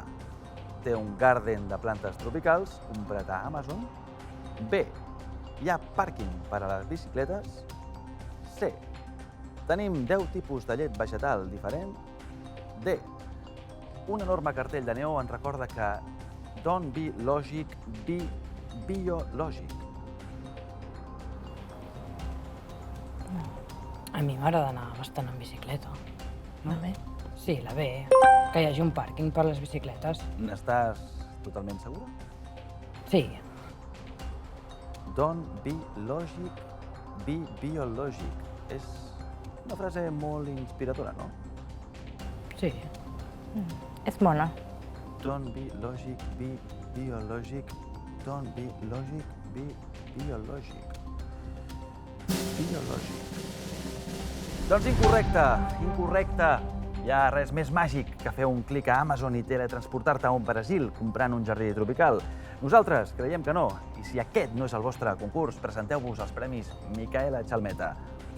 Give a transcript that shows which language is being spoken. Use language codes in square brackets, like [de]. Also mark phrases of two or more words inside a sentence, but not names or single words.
[ca] Té un garden de plantes tropicals comprat a Amazon. B. Hi ha pàrquing per a les bicicletes. C. Tenim 10 tipus de llet vegetal diferent. D. Un enorme cartell de neó ens recorda que [en] don't be logic, be [ca] biològic. A mi m'agrada anar bastant en bicicleta. La B. Sí, la B. Que hi hagi un pàrquing per les bicicletes. N'estàs totalment segura? Sí. [en] Don't be logic, be biològic. [ca] És una frase molt inspiradora, no? Sí. És bona. [en] Don't be logic, be biològic. Don't be logic, be biològic. [ca] Biològic. Doncs incorrecte. Hi ha res més màgic que fer un clic a Amazon i teletransportar-te a un Brasil comprant un jardí tropical. Nosaltres creiem que no, i si aquest no és el vostre concurs, presenteu-vos als Premis Micaela Chalmeta.